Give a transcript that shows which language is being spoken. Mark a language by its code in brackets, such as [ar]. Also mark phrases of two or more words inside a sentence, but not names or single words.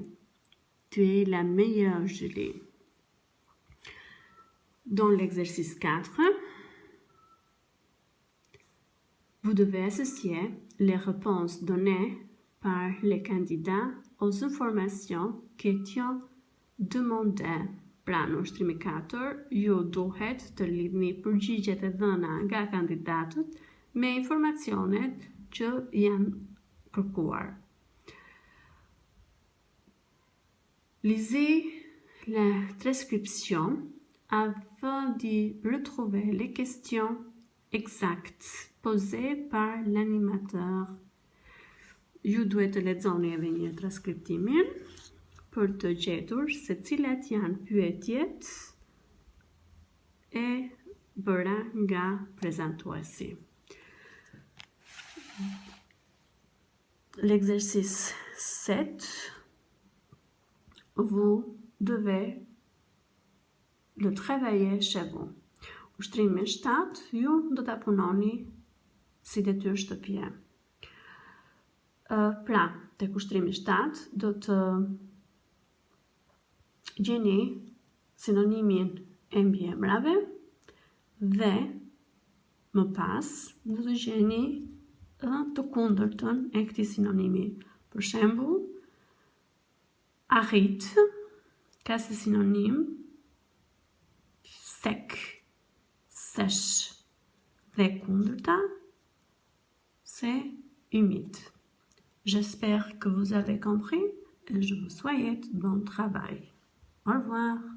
[fr] Tu es la meilleure, Julie. Dans l'exercice 4, vous devez associer les réponses données par les candidats aux informations qui étaient demandées. [sq] Pra, në ushtrimi 4, ju duhet të lidhni përgjigjet e dhëna nga kandidatët me informacionet që janë kërkuar. [fr] Lisez la transcription afin de retrouver les questions exactes posées par l'animateur. [sq] Ju duhet të lexoni edhe një transkriptimin për të gjetur se cilat janë pyetjet e bëra nga prezantuesi. [fr] L'exercice 7, vous devez le travailler chez vous. [sq] Ushtrimi 7, ju do ta punoni si detyrë shtëpie. Pra, tek ushtrimi 7 do të gjeni sinonimin e mbiemrave dhe më pas do të gjeni të kundërtën e këtij sinonimi. Për shembull, arrit ka si sinonim [fr] sec, sèche [sq] dhe kundërta [fr] c'est humide. J'espère que vous avez compris et je vous souhaite bon travail. Au revoir.